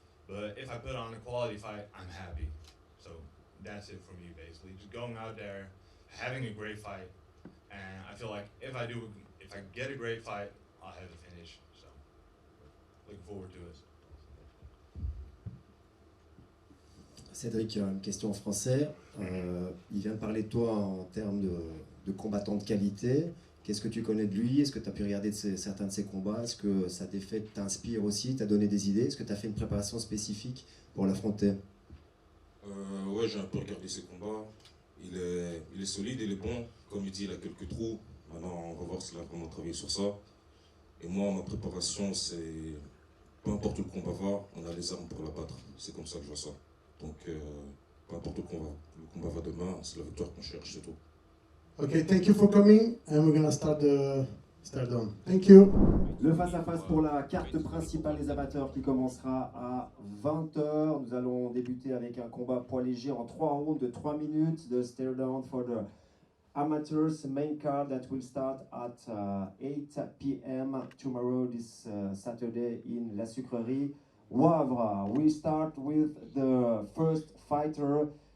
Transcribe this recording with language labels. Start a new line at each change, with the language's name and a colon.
English: But if I put on a quality fight, I'm happy. So that's it for me, basically. Just going out there, having a great fight, and I feel like if I get a great fight, I'll have the finish. So looking forward to it.
French: Cédric, une question en français. Il vient de parler de toi en termes de combattant de qualité. Qu'est-ce que tu connais de lui? Est-ce que tu as pu regarder certains de ses combats? Est-ce que sa défaite t'inspire aussi? T'a donné des idées? Est-ce que tu as fait une préparation spécifique pour l'affronter? Ouais, j'ai un peu regardé ses combats. Il est solide, il est bon. Comme il dit, il a quelques trous. Maintenant, on va voir s'il a vraiment travaillé sur ça. Et moi, ma préparation, c'est peu importe où le combat va, on a les armes pour la battre. C'est comme ça que je vois ça. Donc, peu importe où le combat va demain, c'est la victoire qu'on cherche, c'est tout.
English: Okay, thank you for coming, and we're gonna start on. Thank you.
French: Le face-à-face pour la carte principale des amateurs qui commencera à 20h. Nous allons débuter avec un combat poids léger en 3 rounds de 3 minutes.
English: The stare down for the amateurs main card that will start at 8 p.m. tomorrow, this Saturday in La Sucrerie, Wavre. We start with the first fighter.